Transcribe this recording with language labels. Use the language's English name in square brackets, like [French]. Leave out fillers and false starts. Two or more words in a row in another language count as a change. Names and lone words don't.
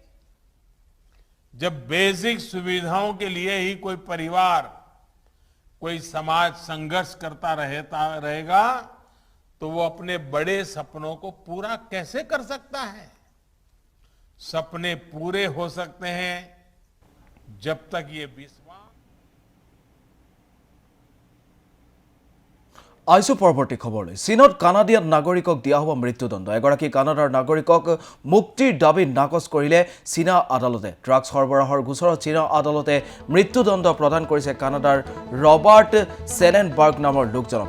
[Hindi] जब बेसिक सुविधाओं के लिए ही कोई परिवार, कोई समाज संघर्ष करता रहेगा तो वो अपने बड़े सपनों को पूरा कैसे कर सकता है? सपने पूरे हो सकते हैं जब तक ये विश्वास। [Assamese] আইছো পৰৱৰ্তী খবৰলৈ। চীনত কানাডিয়ান নাগৰিকক দিয়া হ'ব মৃত্যুদণ্ড। এগৰাকী কানাডাৰ নাগৰিকক মুক্তিৰ দাবী নাকচ কৰিলে চীনা আদালতে। ড্ৰাগছ সৰবৰাহৰ গোচৰত চীনা আদালতে মৃত্যুদণ্ড প্ৰদান কৰিছে কানাডাৰ ৰবাৰ্ট চেলেনবাৰ্গ নামৰ লোকজনক।